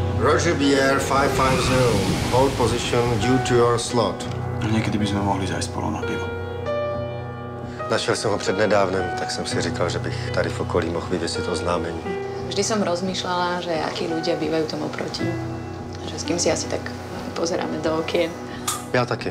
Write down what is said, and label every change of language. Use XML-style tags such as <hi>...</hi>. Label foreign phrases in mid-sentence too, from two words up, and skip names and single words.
<en>Roger Bier 550. Hold position due to your slot.</en> <cs>Někdy bychom mohli zajít spolu na pivo. Našel jsem ho přednedávnem, tak jsem si říkal, že bych tady v okolí mohl vyvěsit oznámení.</cs> <sk>Vždy som rozmýšľala, že akí ľudia bývajú tomu proti. Že s kým si asi tak pozeráme do okien.</sk> <cs>Já taky.</cs>